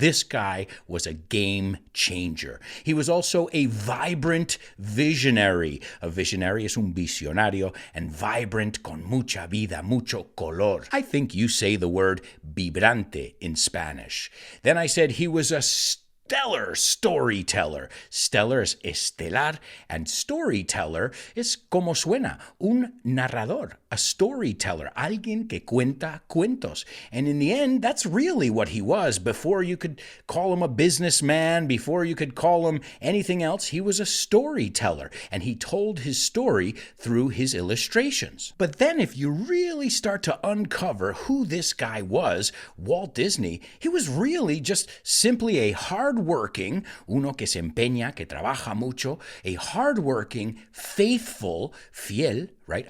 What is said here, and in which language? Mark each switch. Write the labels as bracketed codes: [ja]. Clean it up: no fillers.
[en] This guy was a game changer. He was also a vibrant visionary. A visionary [es] es un visionario, [en] and vibrant [es] con mucha vida, mucho color. [en] I think you say the word vibrante in Spanish. Then I said he was a stellar storyteller. [es] Stellar es estelar, [en] and storyteller [es] es como suena, un narrador, [en] a storyteller, [es] alguien que cuenta cuentos. [en] And in the end, that's really what he was. Before you could call him a businessman, before you could call him anything else, he was a storyteller, and he told his story through his illustrations. But then if you really start to uncover who this guy was, Walt Disney, he was really just simply a hardworking, [es] uno que se empeña, que trabaja mucho, [en] a hardworking, faithful, fiel, right?